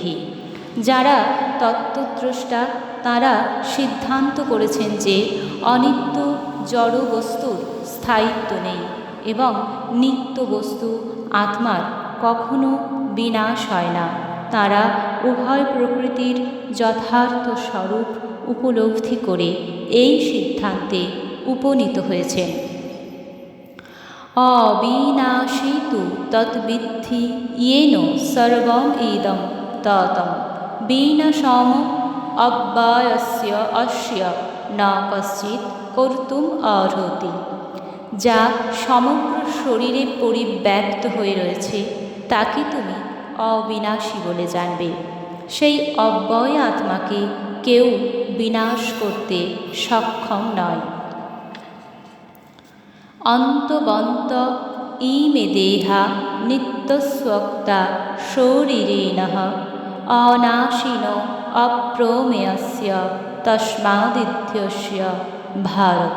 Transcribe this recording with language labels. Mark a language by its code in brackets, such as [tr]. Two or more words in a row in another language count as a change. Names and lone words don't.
[bn] যারা তত্ত্বদ্রষ্টা তারা সিদ্ধান্ত করেছেন যে অনিত্য জড় বস্তুর স্থায়িত্ব নেই এবং নিত্য বস্তু আত্মার কখনো বিনাশ হয় না। তারা উভয় প্রকৃতির যথার্থ স্বরূপ উপলব্ধি করে এই সিদ্ধান্তে উপনীত হয়েছেন। [sa] অবিনাশী তু তদ্বিদ্ধি येन সর্বম ইদং ততম, বিনাশম অব্যয়স্য অস্য ন কশ্চিৎ কর্তুম অর্হতি। [bn] যা সমগ্র শরীরে পরিব্যাপ্ত হয়ে রয়েছে তাকে তুমি অবিনাশী বলে জানবে। সেই অব্যয় আত্মাকে কেউ বিনাশ করতে সক্ষম নয়। [sa] অন্তবন্ত ইমে দেহা নিত্যস্বক্তা শরীরেণঃ, অনাশিনো অপ্রমেয়স্য তস্মাদিত্যস্য ভারত।